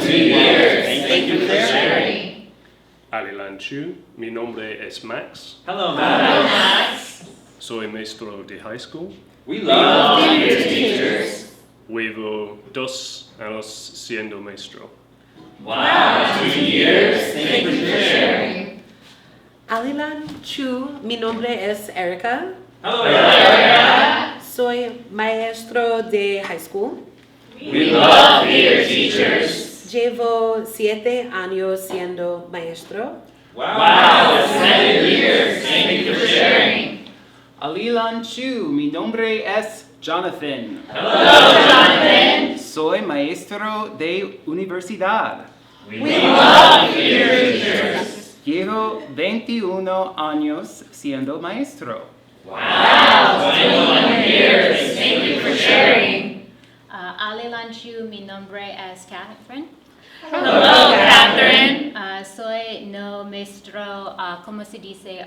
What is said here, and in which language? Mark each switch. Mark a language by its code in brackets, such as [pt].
[en] 2 years. Thank you for sharing. [es] Alilanchu, mi nombre es Max. [en] Hello, Max. [es] Soy maestro de [en] high school. We love theater teachers. [es] Llevo 2 años siendo maestro. [en] Wow, 2 years. Thank you for sharing. [es] Alilan Chu, mi nombre es Erica. [en] Hello, Erica. [es] Soy maestro de [en] high school. We love theater teachers. [es] Llevo 7 años siendo maestro. [en] Wow, 7 years. Thank you for sharing. [es] Alilan Chu, mi nombre es Jonathan. [en] Hello, Jonathan. [es] Soy maestro de universidad. [en] We love theater teachers. [es] Llevo 21 años siendo maestro. [en] Wow, 21 years. Thank you for sharing. [es] Alilan Chu, mi nombre es Catherine. [en] Hello, Catherine. [es] Soy no maestro, ¿cómo se dice?